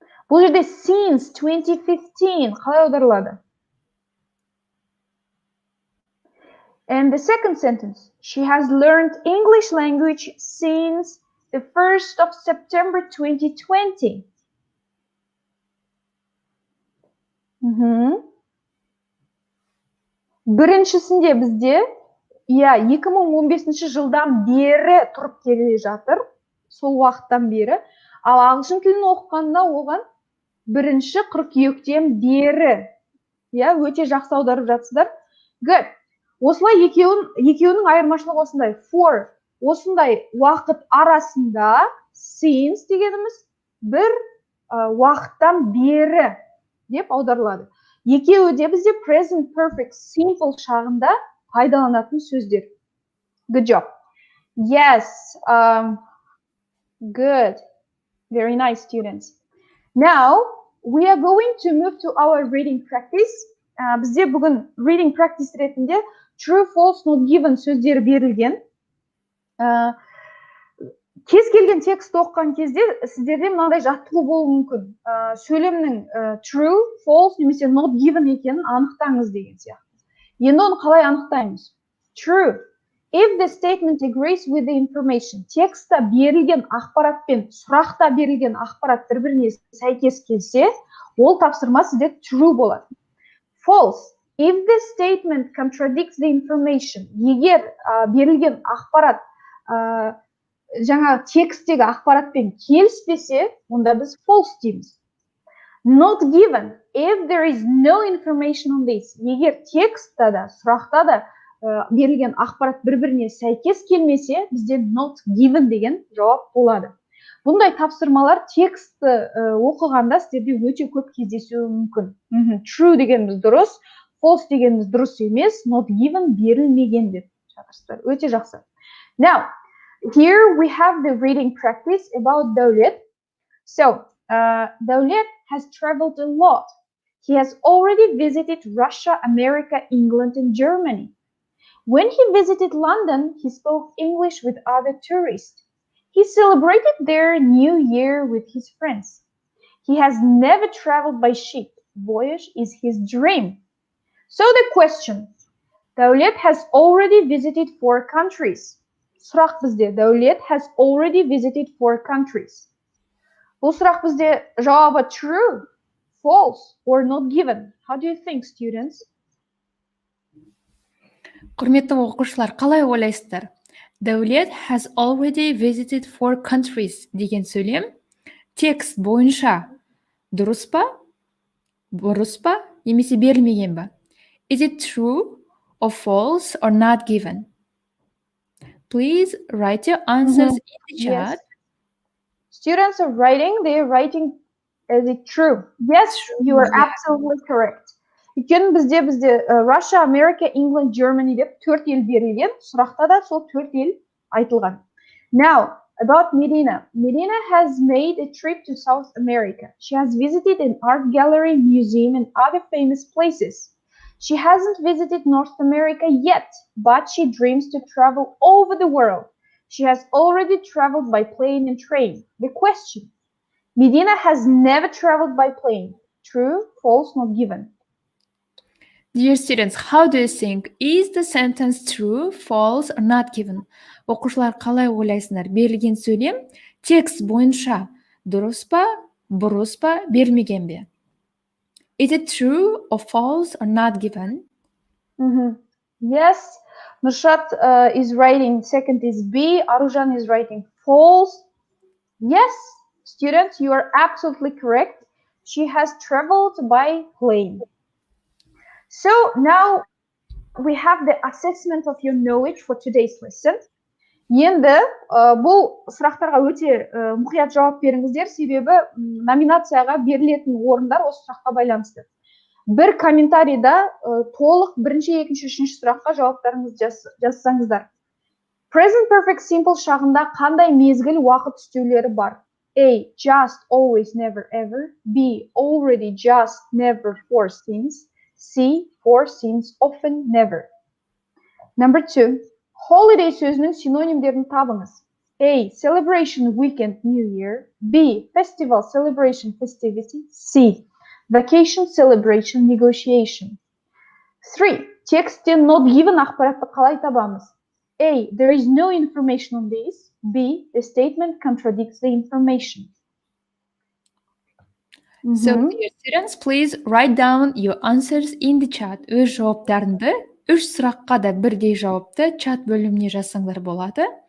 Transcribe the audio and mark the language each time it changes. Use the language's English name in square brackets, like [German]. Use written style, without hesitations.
[Kazakh] Бұл жерде [English] since 2015 [Kazakh] қалай аударылады? [English] And the second sentence, she has learned English language since the 1st of September 2020. [Kazakh] Біріншісінде бізде 2015 жылдан бері тұрып келе жатыр, сол уақыттан бері. Ал ағылшын тілін оқығанда оған бірінші қыркүйектен бері. Өте жақсы аударып жатсыздар. [English] Good. [Kazakh] Осылай екеуінің айырмашылығы осындай. For осындай уақыт арасында, since дегеніміз бір уақыттан бері деп аударылады. Екеуі де бізде present perfect simple шағында пайдаланатын сөздер. [English] Good job. Yes. Good. Very nice, students. Now, we are going to move to our reading practice. [Kazakh] Бізде бүгін reading practice ретінде true, false, not given сөздері берілген. Кез келген текст оқыған кезде сіздерде мынандай жаттығу болуы мүмкін. Сөйлемнің true, false немесе not given екенін анықтаңыз деген сияқты. Енді оны қалай анықтаймыз? [English] True. If the statement agrees with the information, [Kazakh] текстта берілген ақпаратпен сұрақта берілген ақпарат бір-біріне сәйкес келсе, ол тапсырма сізде true болады. [English] False. If the statement contradicts the information, [Kazakh] егер берілген ақпарат жаңа тексттегі ақпаратпен келіспесе, онда біз false дейміз. [English] Not given. If there is no information on this, [Kazakh] егер текстта да, сұрақта да берілген ақпарат бір-біріне сәйкес келмесе, бізде not given деген жауап болады. Бұндай тапсырмалар текстті оқығанда сіздерде өте көп кездесуі мүмкін. True дегеніміз дұрыс, false дегеніміз дұрыс емес, not given берілмеген деп жатырсыздар. Өте жақсы. [English] Now, here we have the reading practice about Dawlet. So, Dawlet has traveled a lot. He has already visited Russia, America, England, and Germany. When he visited London, he spoke English with other tourists. He celebrated their New Year with his friends. He has never traveled by ship. Voyage is his dream. So the question, Dawlet has already visited 4 countries. [Kazakh] Сұрақ бізде, [English] Dawlet has already visited 4 countries. [Kazakh] Бұл сұрақ бізде жауабы [English] true, false, or not given. How do you think, students? [Kazakh] Құрметті оқушылар, қалай ойлайсыздар? [English] Dawlet has already visited 4 countries [Kazakh] деген сөйлем текст бойынша дұрыс па, бұрыс па, немесе берілмеген ба? [English] Is it true or false or not given? Please write your answers in the chat. Yes. Students are writing, they are writing, is it true? Yes, you are absolutely correct. [Kazakh] Өйткені бізде Russia, America, England, Germany деп 4 ел берілген, сұрақта да сол 4 ел айтылған. [English] Now, about Medina. Medina has made a trip to South America. She has visited an art gallery, museum, and other famous places. She hasn't visited North America yet, but she dreams to travel over the world. She has already traveled by plane and train. The question, Medina has never traveled by plane. True, false, not given. Dear students, how do you think? Is the sentence true, false, or not given? Оқушылар қалай ойлайсыңдар? Берілген сөйлем текст бойынша дұрыс па, бұрыс па, берілмеген бе? Is it true or false or not given? Yes, Nurshad is writing second is B. Arujan is writing false. Yes, students, you are absolutely correct. She has traveled by plane. So now we have the assessment of your knowledge for today's lesson. [Kazakh] Енді бұл сұрақтарға өте мұқият жауап беріңіздер, себебі номинацияға берілетін орындар осы сұраққа байланысты. Бір комментарийда толық бірінші, екінші, үшінші сұраққа жауаптарыңызды жазсаңыздар. Present perfect simple шағында қандай мезгіл уақыт үстеулері бар? [English] A. Just, always, never, ever. B. Already, just, never, for, since. C. For, since, often, never. Number 2. [Kazakh] Holiday сөзінің синонимдерін табыңыз. [English] A. Celebration, weekend, New Year. B. Festival, celebration, festivity. C. Vacation, celebration, negotiation. 3. [Kazakh] Тексттен not given ақпаратты қалай табамыз? [English] A. There is no information on this. B. The statement contradicts the information. So, dear students, please write down your answers in the chat. [Kazakh] Өз жауаптарыңды 3 сұраққа да бірдей жауапты чат бөліміне жазсаңдар болады.